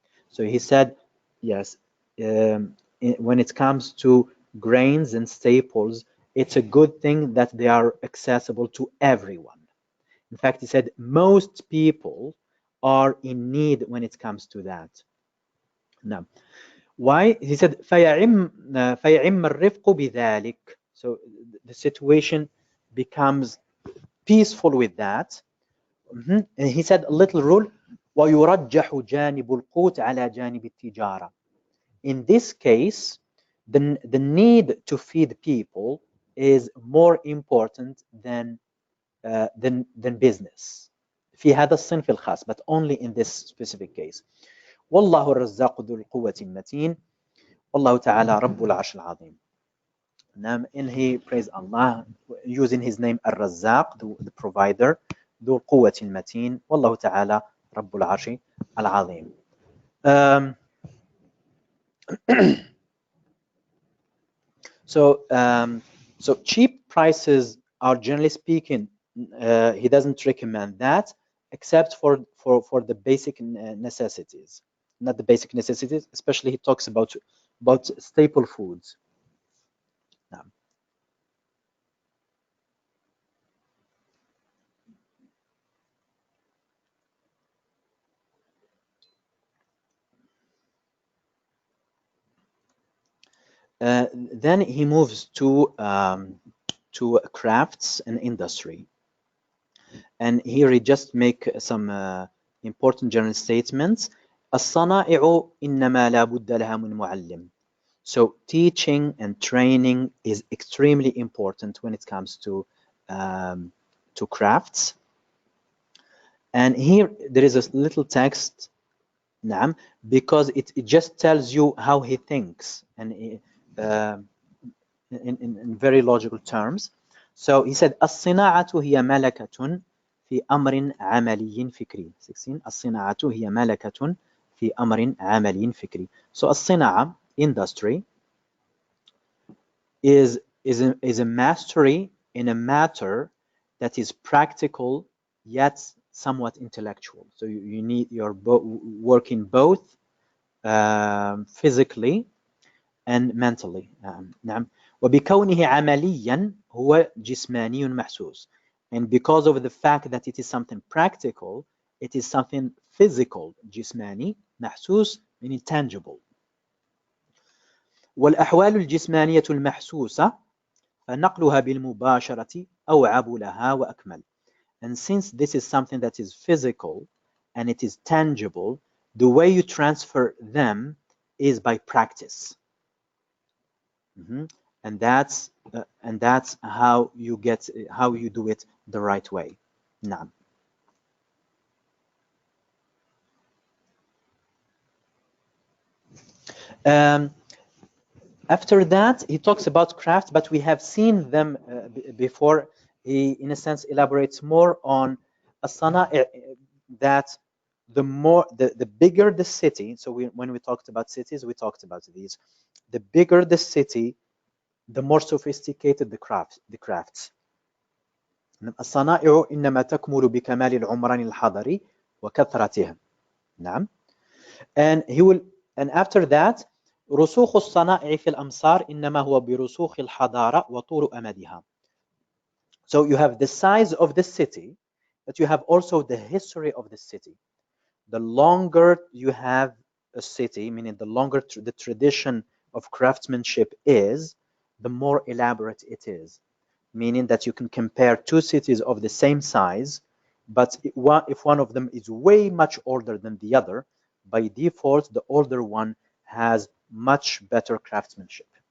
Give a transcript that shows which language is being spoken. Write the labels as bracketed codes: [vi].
[en] So he said, yes, when it comes to grains and staples, it's a good thing that they are accessible to everyone. In fact, he said most people are in need when it comes to that. Now, why? He said [ar] فيعم الرفق بذلك. [en] So the situation becomes peaceful with that. And he said a little rule, [ar] ويرجح جانب القوت على جانب التجارة. [en] In this case, the need to feed people is more important than business. [ar] في هذا الصنف الخاص, [en] but only in this specific case. [ar] والله الرزاق ذو القوة المتين والله تعالى رب العرش العظيم. [en] And he praised Allah using his name Ar-Razzaq, the provider, [ar] ذو القوة المتين والله تعالى رب العرش العظيم. [en] So cheap prices are, generally speaking, he doesn't recommend that, except for the basic necessities. Not the basic necessities, especially he talks about staple foods. Now, then he moves to crafts and industry, and here he just make some important general statements. [ar] الصنائع إنما لا بد لها من معلم. [en] So teaching and training is extremely important when it comes to crafts. And here there is a little text, نعم, because it just tells you how he thinks, and in very logical terms. So he said [ar] الصناعة هي ملكة في أمر عملي فكري. [en] 16. [ar] الصناعة هي ملكة في أمر عملي فكري. [en] So الصناعة, industry, is a mastery in a matter that is practical yet somewhat intellectual. So you're working both physically and mentally. [ar] نعم. وبكونه عمليا هو جسماني محسوس. [en] And because of the fact that it is something practical, it is something physical. [ar] جسماني محسوس, [en] meaning tangible. [ar] والأحوال الجسمانية المحسوسة فنقلها بالمباشرة أوعب لها وأكمل. [en] And since this is something that is physical and it is tangible, the way you transfer them is by practice. And that's how you do it the right way. [ar] نعم. [en] After that, he talks about craft, but we have seen them before. He, in a sense, elaborates more on as-sana'i', that the bigger the city. So when we talked about cities, we talked about these. The bigger the city, the more sophisticated the crafts. [ar] الصنائع إنما تكمل بكمال العمران الحضري وكثرتها. نعم. [en] And after that, [ar] رسوخ الصنائع في الأمصار إنما هو برسوخ الحضارة وطول أمدها. [en] So you have the size of the city, but you have also the history of the city. The longer you have a city, meaning the longer the tradition of craftsmanship is, the more elaborate it is. Meaning that you can compare two cities of the same size, but if one of them is way much older than the other, by default, the older one has much better craftsmanship.